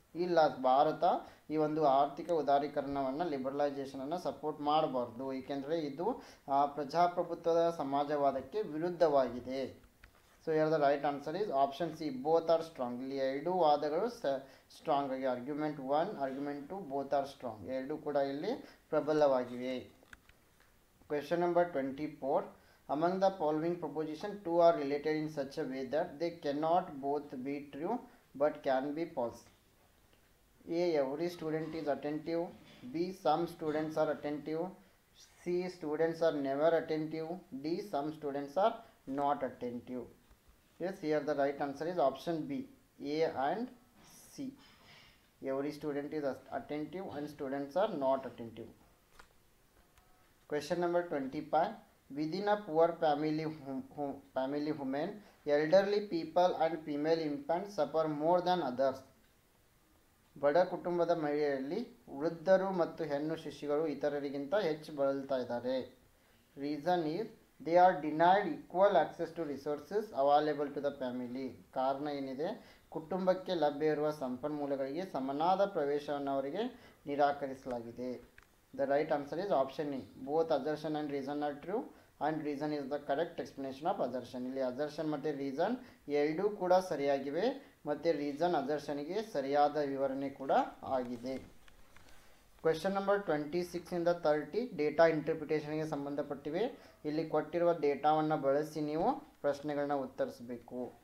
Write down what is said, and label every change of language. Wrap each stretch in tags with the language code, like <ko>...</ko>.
<kn>ಇಲ್ಲ, ಭಾರತ ಈ ಒಂದು ಆರ್ಥಿಕ ಉದಾರೀಕರಣವನ್ನು ಲಿಬರಲೈಸೇಷನನ್ನು ಸಪೋರ್ಟ್ ಮಾಡಬಾರ್ದು, ಏಕೆಂದರೆ ಇದು ಪ್ರಜಾಪ್ರಭುತ್ವದ ಸಮಾಜವಾದಕ್ಕೆ ವಿರುದ್ಧವಾಗಿದೆ. ಸೊ ಹೇಳಿದ</kn> <en>Right answer is option C, both are strong.</en> <kn>ಇಲ್ಲಿ ಎರಡೂ ವಾದಗಳು ಸ್ಟ್ರಾಂಗ್ ಆಗಿ,</kn> <en>argument 1, argument 2 both are strong,</en> <kn>ಎರಡೂ ಕೂಡ ಇಲ್ಲಿ ಪ್ರಬಲವಾಗಿವೆ.</kn> <en>Question number 24. Among the following proposition, two are related in such a way that they cannot both be true but can be false. A, every student is attentive. B, some students are attentive. C, students are never attentive. D, some students are not attentive. Yes, here the right answer is option B, A and C. Every student is attentive and students are not attentive. Question number 25. Within a poor family women, elderly people and female infants suffer more than others.</en> <kn>ಬಡ ಕುಟುಂಬದ ಮಹಿಳೆಯರಲ್ಲಿ ವೃದ್ಧರು ಮತ್ತು ಹೆಣ್ಣು ಶಿಶುಗಳು ಇತರರಿಗಿಂತ ಹೆಚ್ಚು ಬಳಲ್ತಾ ಇದ್ದಾರೆ.</kn> <en>Reason is they are denied equal access to resources available to the family.</en> <kn>ಕಾರಣ ಏನಿದೆ? ಕುಟುಂಬಕ್ಕೆ ಲಭ್ಯ ಇರುವ ಸಂಪನ್ಮೂಲಗಳಿಗೆ ಸಮನಾದ ಪ್ರವೇಶವನ್ನು ಅವರಿಗೆ ನಿರಾಕರಿಸಲಾಗಿದೆ.</kn> <en>The right answer is option A. Both assertion and reason are true and reason is the correct explanation of assertion.</en> <kn>ಇಲ್ಲಿ assertion ಮತ್ತು reason ಎರಡೂ ಕೂಡ ಸರಿಯಾಗಿವೆ ಮತ್ತು reason assertionಗೆ ಸರಿಯಾದ ವಿವರಣೆ ಕೂಡ ಆಗಿದೆ. ಕ್ವೆಶನ್ ನಂಬರ್ 26 ಇಂದ 30 ಡೇಟಾ ಇಂಟರ್ಪ್ರಿಟೇಷನ್ಗೆ ಸಂಬಂಧಪಟ್ಟಿವೆ. ಇಲ್ಲಿ ಕೊಟ್ಟಿರುವ ಡೇಟಾವನ್ನು ಬಳಸಿ ನೀವು ಪ್ರಶ್ನೆಗಳನ್ನ ಉತ್ತರಿಸಬೇಕು.</kn>